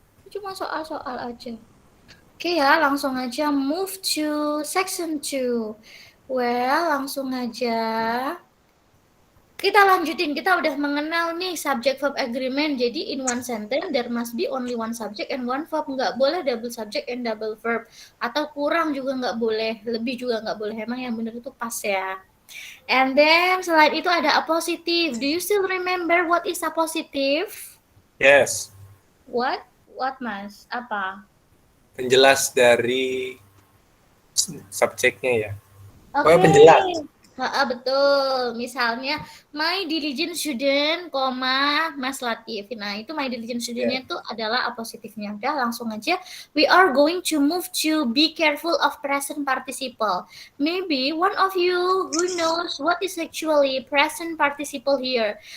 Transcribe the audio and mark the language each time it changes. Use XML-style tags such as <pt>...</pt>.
<id>Cuma soal-soal aja. Oke ya, langsung aja</id> <en>move to section 2.</en> <id>Well, langsung aja. Kita lanjutin, kita udah mengenal nih subject verb agreement.</id> <en>Jadi in one sentence there must be only one subject and one verb.</en> <id>Nggak boleh</id> <en>double subject and double verb.</en> <id>Atau kurang juga nggak boleh, lebih juga nggak boleh. Emang yang benar itu pas ya.</id> <en>And then</en> <id>selain itu ada</id> <en>appositive. Do you still remember what is appositive? Yes. What Mas?</en> <id>Apa? Penjelas dari subjeknya ya. Oke. Penjelas. Betul. Misalnya</id> <en>my diligent student, Mas Latif.</en> <id>Nah, itu</id> <en>my diligent student-</en> <id>nya itu adalah apositifnya. Udah, langsung aja.</id> <en>We are going to move to be careful of present participle. Maybe one of you who knows what is actually present participle here.</en>